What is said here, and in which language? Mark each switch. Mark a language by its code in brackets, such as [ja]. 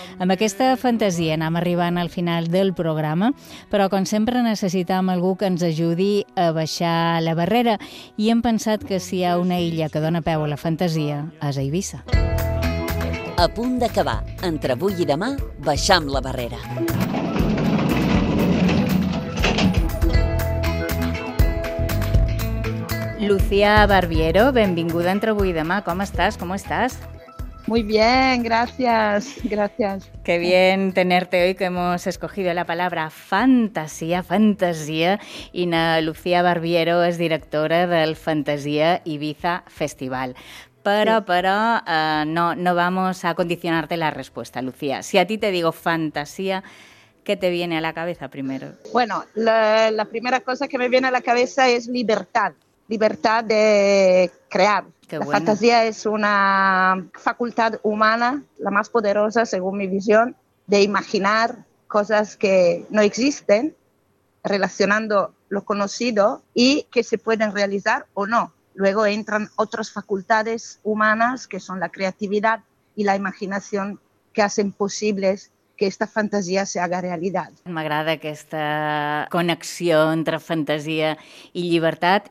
[ca] Amb aquesta fantasia anem arribant al final del programa, però com sempre necessitam algú que ens ajudi a baixar la barrera i hem pensat que si hi ha una illa que dona peu a la fantasia, és a Eivissa. A punt d'acabar, entre avui i demà, baixam la barrera. Lucía Barbiero, benvinguda entre avui i demà. Com estàs? Com estàs? [es] Muy bien, gracias, gracias. Qué bien tenerte hoy, que hemos escogido la palabra fantasía, fantasía. Ina Lucía Barbiero es directora del Fantasía Eivissa Festival. Pero no vamos a condicionarte la respuesta, Lucía. Si a ti te digo fantasía, ¿qué te viene a la cabeza primero? Bueno, la primera cosa que me viene a la cabeza es libertad de crear. Qué la bueno. Fantasía es una facultad humana, la más poderosa, según mi visión, de imaginar cosas que no existen, relacionando lo conocido y que se pueden realizar o no. Luego entran otras facultades humanas, que son la creatividad y la imaginación, que hacen posibles que esta fantasía se haga realidad. [ca] M'agrada aquesta connexió entre fantasia i llibertat.